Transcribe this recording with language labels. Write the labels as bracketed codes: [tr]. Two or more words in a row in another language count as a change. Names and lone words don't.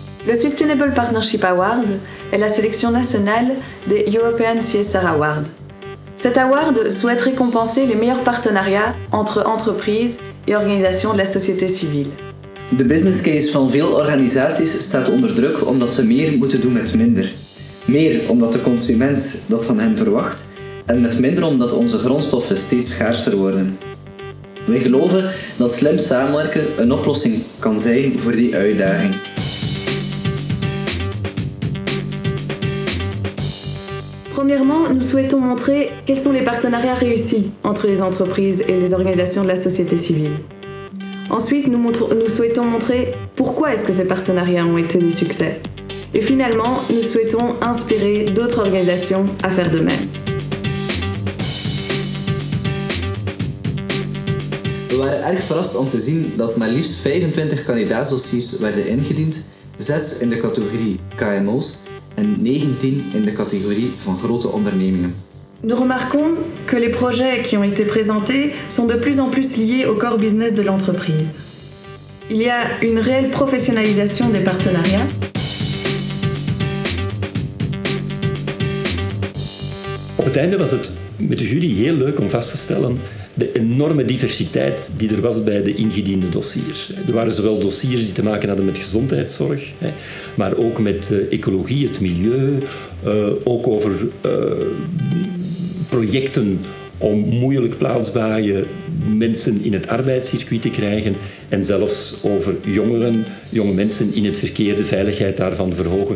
[fr] Le Sustainable Partnership Award est la sélection nationale des European CSR Awards. Cet award souhaite récompenser les meilleurs partenariats entre entreprises et organisations de la société civile. [nl] De [en] business case [nl] van veel organisaties staat onder druk omdat ze meer moeten doen met minder. Meer omdat de consument dat van hen verwacht en met minder omdat onze grondstoffen steeds schaarser worden. Wij geloven dat slim samenwerken een oplossing kan zijn voor die uitdaging. [fr] Premièrement, nous souhaitons montrer quels sont les partenariats réussis entre les entreprises et les organisations de la société civile. Ensuite, nous souhaitons montrer pourquoi est-ce que ces partenariats ont été des succès. Et finalement, nous souhaitons inspirer d'autres organisations à faire de même. [nl] We waren erg verrast om te zien dat maar liefst 25 kandidaatsdossiers werden ingediend, 6 in de categorie KMO's en 19 in de catégorie van grote ondernemingen. [fr] Nous remarquons que les projets qui ont été présentés sont de plus en plus liés au [en] core business [fr] de l'entreprise. Il y a une réelle professionnalisation des partenariats. [nl] Op het einde was het met de jury heel leuk om vast te stellen de enorme diversiteit die er was bij de ingediende dossiers. Er waren zowel dossiers die te maken hadden met gezondheidszorg, maar ook met ecologie, het milieu, ook over projecten om moeilijk plaatsbare mensen in het arbeidscircuit te krijgen en zelfs over jonge mensen in het verkeer, de veiligheid daarvan verhogen.